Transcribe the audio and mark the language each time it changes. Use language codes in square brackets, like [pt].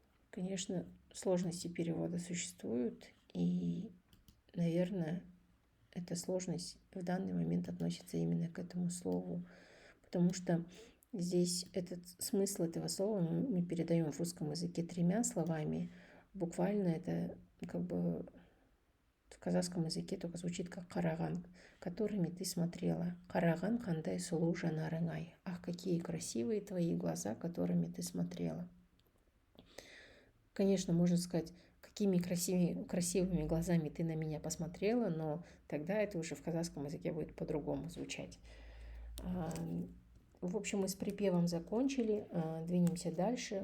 [ru] Конечно, сложности перевода существуют, и, наверное, эта сложность в данный момент относится именно к этому слову, потому что здесь смысл этого слова мы передаем в русском языке 3 словами. Буквально это как бы в казахском языке только звучит как қараған, которыми ты смотрела. [kk] Қараған қандай сұлу жанарыңай. [ru] Ах, какие красивые твои глаза, которыми ты смотрела. Конечно, можно сказать, какими красивыми глазами ты на меня посмотрела, но тогда это уже в казахском языке будет по-другому звучать. В общем, мы с припевом закончили, двинемся дальше.